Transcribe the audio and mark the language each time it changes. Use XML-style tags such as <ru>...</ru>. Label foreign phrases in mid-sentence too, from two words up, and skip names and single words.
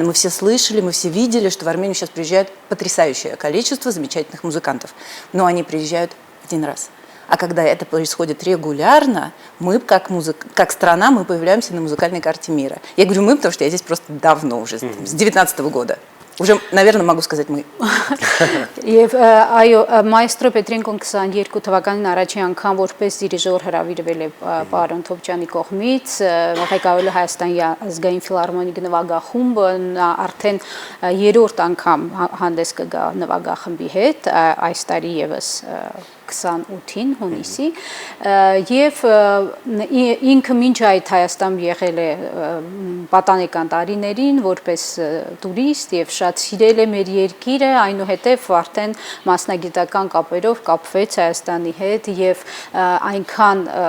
<ru>Мы все слышали, мы все видели, что в Армению сейчас приезжает потрясающее количество замечательных музыкантов. Но они приезжают один раз. А когда это происходит регулярно, мы, как страна, мы появляемся на музыкальной карте мира. Я говорю мы, потому что я здесь просто давно уже, с 2019 года. Уже, наверное, могу сказать мы.</ru> <hy>Եվ այո, մայստրո Պետրենկոն 22 թվականին առաջին անգամ որպես դիրիժոր հրավիրվել է պարոն Թոփչյանի կողմից, ղեկավարել Հայաստանի ազգային ֆիլհարմոնիկ նվագախումբը, նա արդեն երրորդ անգամ հանդես կգա նվագախմբի հետ, այս տարի եւս 28-ին հունիսի եւ ինքը մինչ այդ Հայաստան եղել է պատանեկան տարիներին որպես տուրիստ եւ շատ սիրել է մեր երկիրը, այնուհետեւ արդեն մասնագիտական կապերով կապվեց Հայաստանի հետ եւ այնքան</hy>